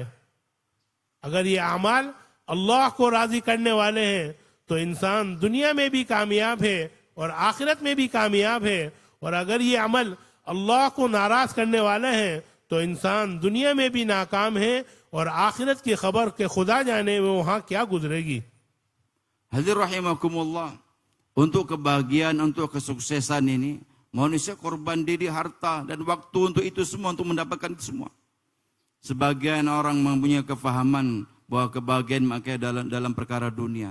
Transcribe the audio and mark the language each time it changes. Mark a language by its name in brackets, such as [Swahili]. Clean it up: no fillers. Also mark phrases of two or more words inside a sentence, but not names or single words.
[Urdu] اگر یہ اعمال اللہ کو راضی کرنے والے ہیں تو انسان دنیا میں بھی کامیاب ہے اور آخرت میں بھی کامیاب ہے. اور اگر یہ عمل اللہ کو ناراض کرنے والے ہیں تو انسان دنیا میں بھی ناکام ہے اور آخرت کی خبر کے خدا جانے میں وہاں کیا گزرے گی. [Indonesian] Hadirin rahimakumullah, untuk kebahagiaan, untuk kesuksesan ini, manusia korban diri, harta, dan waktu untuk itu semua, untuk mendapatkan itu semua. Sebagian orang mempunyai kefahaman bahwa kebahagiaan makanya dalam perkara dunia.